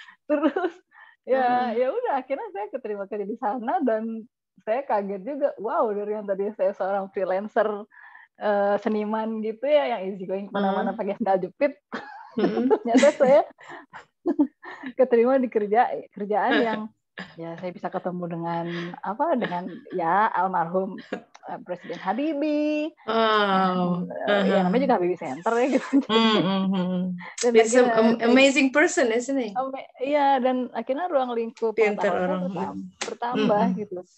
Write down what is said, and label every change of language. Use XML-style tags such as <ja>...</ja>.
<id>Terus ya udah, akhirnya saya keterima kerja di sana dan saya kaget juga, wow, dari yang tadi saya seorang freelancer seniman gitu ya, yang</id> <en>easy going</en> <id>kemana-mana pakai sandal jepit, ternyata saya keterima di kerjaan yang ya saya bisa ketemu dengan ya almarhum Presiden Habibie, ya namanya juga Habibie Center ya gitu.</id> <en>It's an amazing person, isn't it?</en> <id>Iya, dan akhirnya ruang lingkup pengetahuan saya bertambah gitu.</id>